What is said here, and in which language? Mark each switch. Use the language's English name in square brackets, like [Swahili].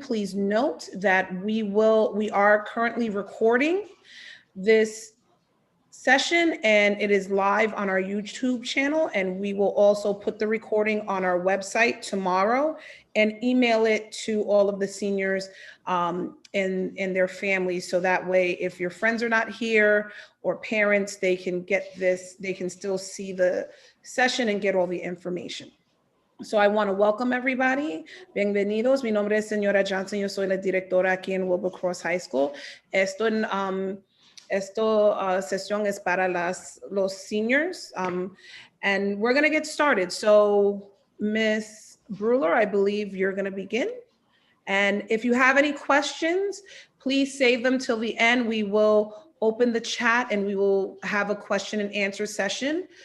[English] Please note that we are currently recording this session and it is live on our YouTube channel, and we will also put the recording on our website tomorrow and email it to all of the seniors and their families, so that way if your friends are not here or parents, they can get this, they can still see the session and get all the information. So I want to welcome everybody. [Spanish] Bienvenidos. Mi nombre es señora Johnson. Yo soy la directora aquí en Wilbercross High School. Esta sesión es para los seniors. [English] And we're going to get started. So Miss Bruler, I believe you're going to begin. And if you have any questions, please save them till the end. We will open the chat and we will have a question and answer session.